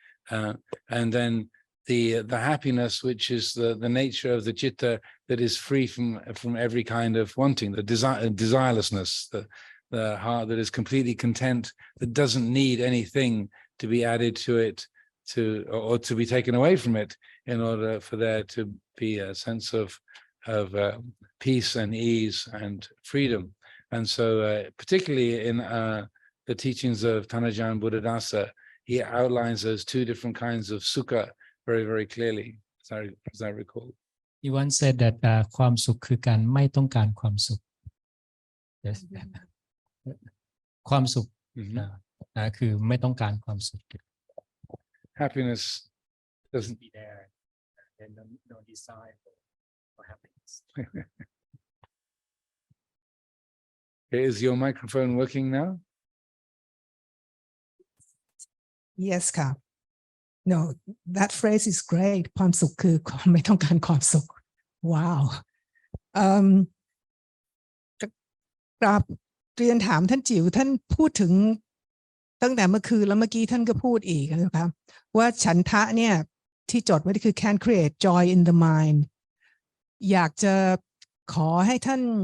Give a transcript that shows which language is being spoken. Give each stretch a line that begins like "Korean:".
English: And then the happiness, which is the nature of the citta that is free from every kind of wanting, the desirelessness, the heart that is completely content, that doesn't need anything to be added to it, or to be taken away from it, in order for there to be a sense of peace and ease and freedom. And so particularly in the teachings of Ajahn Buddhadasa, he outlines those two different kinds of sukha very, very clearly, as I recall. He once said that
Thai: ความสุขคือการไม่ต้องการความสุข
English: yes.
Thai: ความสุขคือไม่ต้องการความสุข
English: Happiness doesn't be there, and no desire for happiness. Is your microphone working now?
Thai: Yes ค่ะ
English: No, that phrase is great
Thai: ความสุขคือความไม่ต้องการความสุข Wow กราบเรียนถามท่านจิ๋วท่านพูดถึงตั้งแต่เมื่อคืนแล้วเมื่อกี้ท่านก็พูดอีกนะครับว่าฉันทะเนี่ยที่จดไว้คือ
English: can create joy in the mind
Thai: อยากจะขอให้ท่าน